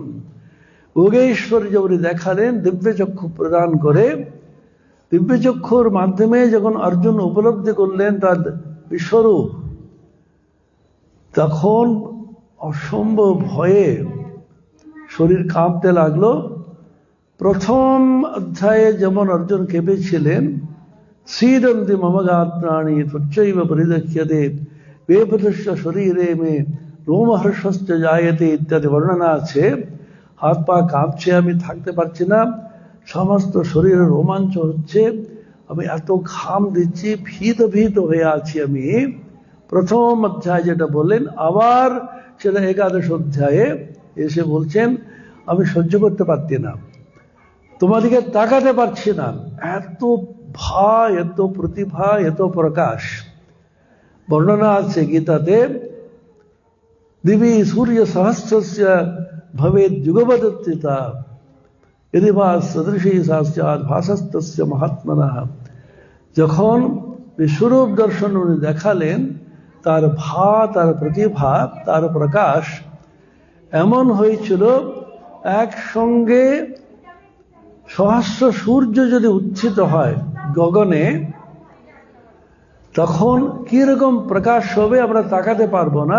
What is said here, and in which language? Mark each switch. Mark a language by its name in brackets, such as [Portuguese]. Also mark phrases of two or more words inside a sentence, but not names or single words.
[Bangla] যোগেশ্বর যে উনি দেখালেন, দিব্য চক্ষু প্রদান করে, দিব্য চক্ষুর মাধ্যমে যখন অর্জুন উপলব্ধি করলেন তার বিশ্বরূপ, তখন অসম্ভব ভয়ে শরীর কাঁপতে লাগলো। প্রথম অধ্যায়ে যেমন অর্জুন কেঁপেছিলেন, [Sanskrit] सीदन्ति मम गात्राणि त्वच्चैव परिदह्यते वेपथुश्च शरीरे मे रोमहर्षश्च जायते [Bangla] ইত্যাদি বর্ণনা আছে। হাত পা কাঁপছে, আমি থাকতে পারছি না, সমস্ত শরীরে রোমাঞ্চ হচ্ছে, আমি এত ঘাম দিচ্ছি, ভীত ভীত হয়ে আছি আমি। প্রথম অধ্যায় যেটা বললেন, আবার সেটা একাদশ অধ্যায়ে এসে বলছেন, আমি সহ্য করতে পারছি না, তোমাদিকে তাকাতে পারছি না, এত ভয়, এত প্রতিভা, এত প্রকাশ। বর্ণনা আছে গীতাতে, [Sanskrit] দিবি সূর্য সহস্রস্য ভবেদ যুগপদত্রিতা यदि वा सदृशी सास्यात् भासस्तस्य महात्मनः। [Bangla] যখন বিশ্বরূপ দর্শন উনি দেখালেন, তার ভা, তার প্রতিভা, তার প্রকাশ এমন হয়েছিল, একসঙ্গে সহস্র সূর্য যদি উত্থিত হয় গগনে, তখন কিরকম প্রকাশ হবে আমরা তাকাতে পারবো না।